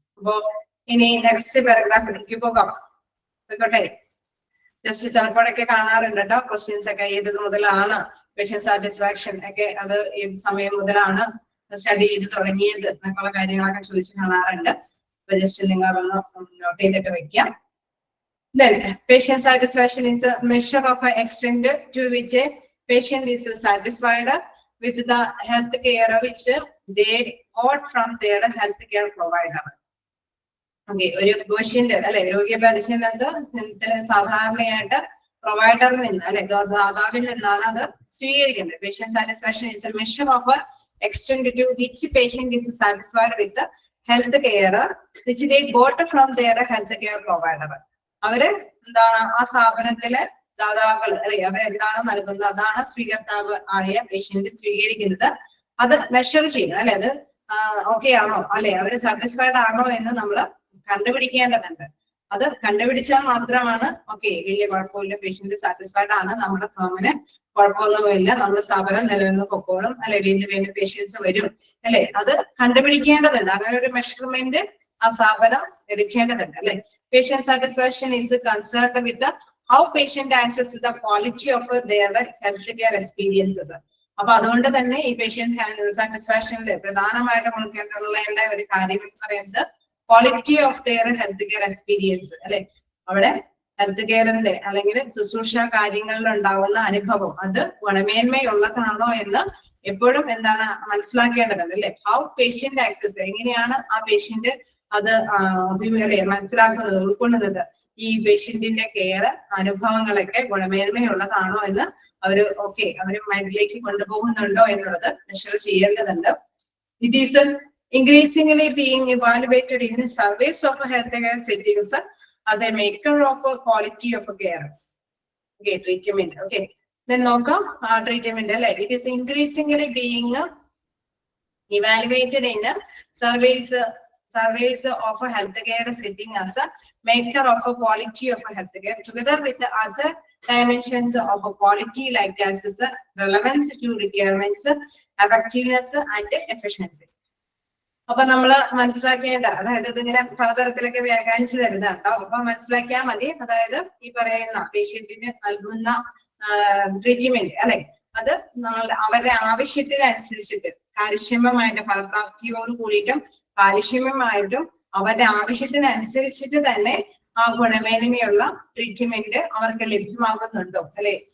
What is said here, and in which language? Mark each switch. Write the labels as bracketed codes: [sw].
[ml] അപ്പോ ഇനി നെക്സ്റ്റ് പാരഗ്രാഫിലേക്ക് പോകാം. ആയിക്കോട്ടെ, ജസ്റ്റ് ചിലപ്പോഴൊക്കെ കാണാറുണ്ട് കേട്ടോ ക്വസ്റ്റ്യൻസ് ഒക്കെ, ഏത് മുതലാണ് പേഷ്യന്റ് സാറ്റിസ്ഫാക്ഷൻ ഒക്കെ, അത് ഏത് സമയം മുതലാണ് സ്റ്റഡി ചെയ്ത് തുടങ്ങിയത് എന്നൊക്കെയുള്ള കാര്യങ്ങളൊക്കെ ചോദിച്ചു കാണാറുണ്ട്. അപ്പൊ ജസ്റ്റ് നിങ്ങൾ അതൊന്ന് നോട്ട് ചെയ്തിട്ട് വെക്കാം. [en] Then patient satisfaction is a measure of an extent to which a patient is satisfied with the health care which they got from their health care provider. [ml] Okay, ഒരു പേഷ്യന്റ് അല്ലെ രോഗിയെ പരിശീലനത്തിൽ സാധാരണയായിട്ട് പ്രൊവൈഡറിൽ നിന്ന് അല്ലെ ദാതാവിൽ നിന്നാണ് അത് സ്വീകരിക്കേണ്ടത്. [en] Patient satisfaction is a measure of extend to which patient is satisfied with health care which they got from their health care provider. [ml] അവര് എന്താണ് ആ സ്ഥാപനത്തിലെ ദാതാക്കൾ അല്ലെ, അവരെന്താണ് നൽകുന്നത് അതാണ് സ്വീകർത്താവ് ആയ പേഷ്യന്റ് സ്വീകരിക്കുന്നത്. അത് മെഷർ ചെയ്യണം അല്ലെ, അത് ഓക്കെ ആണോ അല്ലെ, അവര് സാറ്റിസ്ഫൈഡ് ആണോ എന്ന് നമ്മൾ കണ്ടുപിടിക്കേണ്ടതുണ്ട്. അത് കണ്ടുപിടിച്ചാൽ മാത്രമാണ് ഓക്കെ വലിയ കുഴപ്പമില്ല, പേഷ്യന്റ് സാറ്റിസ്ഫൈഡ് ആണ്, നമ്മുടെ ഫേമിന് കുഴപ്പമൊന്നുമില്ല, നമ്മുടെ സ്ഥാപനം നിലനിന്ന് പൊക്കോളും അല്ലെ, വീണ്ടും വീണ്ടും പേഷ്യൻസ് വരും അല്ലെ. അത് കണ്ടുപിടിക്കേണ്ടതുണ്ട്. അങ്ങനെ ഒരു മെഷർമെന്റ് ആ സ്ഥാപനം എടുക്കേണ്ടതുണ്ട് അല്ലെ. [en] Patient satisfaction is concerned with the how patient access the quality of their healthcare experiences. [ml] അപ്പൊ അതുകൊണ്ട് തന്നെ ഈ പേഷ്യന്റ് സാറ്റിസ്ഫാക്ഷനിൽ പ്രധാനമായിട്ടും ഉൾക്കൊള്ളേണ്ട ഒരു കാര്യം എന്ന് പറയുന്നത് [en] quality of their health care experience [ml] അല്ലെ. അവിടെ ഹെൽത്ത് കെയറിന്റെ അല്ലെങ്കിൽ ശുശ്രൂഷ കാര്യങ്ങളിൽ ഉണ്ടാവുന്ന അനുഭവം അത് ഗുണമേന്മയുള്ളതാണോ എന്ന് എപ്പോഴും എന്താണ് മനസ്സിലാക്കേണ്ടതുണ്ട് അല്ലെ. [en] how patient access, [ml] എങ്ങനെയാണ് ആ പേഷ്യന്റ് അത് മനസ്സിലാക്കുന്നത്, ഉൾക്കൊള്ളുന്നത്, ഈ പേഷ്യന്റിന്റെ കെയർ അനുഭവങ്ങളൊക്കെ ഗുണമേന്മയുള്ളതാണോ എന്ന് അവര് അവര് മൈൻഡിലേക്ക് കൊണ്ടുപോകുന്നുണ്ടോ എന്നുള്ളത് മെഷർ ചെയ്യേണ്ടതുണ്ട്. [en] It is increasingly being evaluated in surveys of healthcare settings as a maker of a quality of care. Treatment. Then [ml] നോക്കാം treatment അല്ലെ. [en] It is increasingly being evaluated in surveys of a healthcare setting as a maker of a quality of a healthcare, together with the other dimensions of a quality like as relevance to requirements, effectiveness and efficiency. [ml] അപ്പൊ നമ്മള് മനസ്സിലാക്കേണ്ട, അതായത് ഇതിങ്ങനെ പലതരത്തിലൊക്കെ വ്യാഖ്യാനിച്ചു തരുന്നുണ്ടോ, അപ്പൊ മനസ്സിലാക്കിയാൽ മതി. അതായത് ഈ പറയുന്ന പേഷ്യന്റിന് നൽകുന്ന ട്രീറ്റ്മെന്റ് അല്ലെ, അത് അവരുടെ ആവശ്യത്തിനനുസരിച്ചിട്ട് കാര്യക്ഷമമായിട്ട് ഫലപ്രാപ്തിയോട് കൂടിയിട്ടും കാര്യക്ഷമമായിട്ടും അവരുടെ ആവശ്യത്തിനനുസരിച്ചിട്ട് തന്നെ ആ ഗുണമേന്മയുള്ള ട്രീറ്റ്മെന്റ് അവർക്ക് ലഭ്യമാകുന്നുണ്ടോ അല്ലെ.